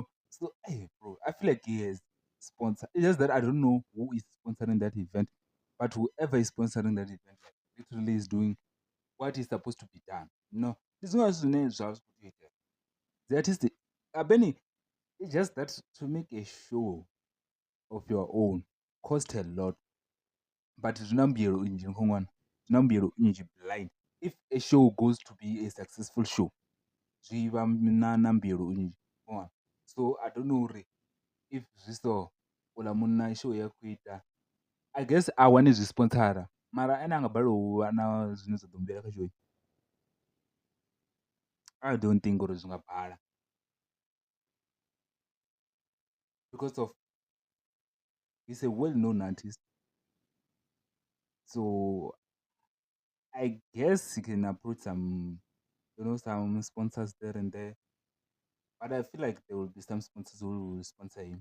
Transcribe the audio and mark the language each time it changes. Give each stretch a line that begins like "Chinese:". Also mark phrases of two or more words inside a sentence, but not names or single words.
English: So hey, bro, I feel like he has sponsor. It's just that I don't know who is sponsoring that event, but whoever is sponsoring that event, like, literally is doing what is supposed to be done. No, this one has to name Charles. That is the Benny. It's just that to make a show of your own cost a lot.
Venda: but zvina mbuyelo nnzhi nkhoṅwana, zvina mbuyelo nnzhi blind.
English: If a show goes to be a successful show,
Venda: zwi vha na mbuyelo nnzhi nkhoṅwana.
English: So I don't know uri if
Venda: zwi so uḽa munna
English: show ya khou ita, I guess
Venda: a wane zwi sponsora mara ene a nga balelwa u vha na zwine zwa ḓo mbuyela kha
English: show, I don't think
Venda: uri zwi nga bala
English: because of he's a well-known artist. So I guess he can approach some, some sponsors there and there. But I feel like there will be some sponsors who will sponsor him.